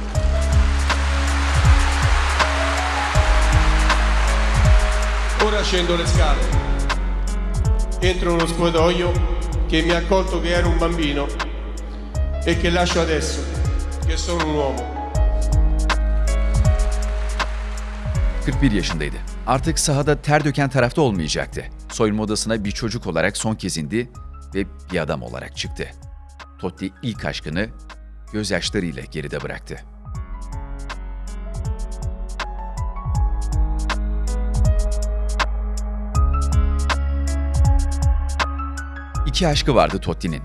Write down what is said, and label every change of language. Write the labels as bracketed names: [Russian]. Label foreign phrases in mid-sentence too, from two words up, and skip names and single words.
[Italian] Ora scendo le scale, entro in uno spogliatoio che mi ha accolto che ero un bambino e che lascio adesso, che sono un uomo. [Turkish] 41 yaşındaydı. Artık sahada ter döken tarafta olmayacaktı. Soyunma odasına bir çocuk olarak son kez indi ve bir adam olarak çıktı. Totti ilk aşkını gözyaşlarıyla geride bıraktı. İki aşkı vardı Totti'nin.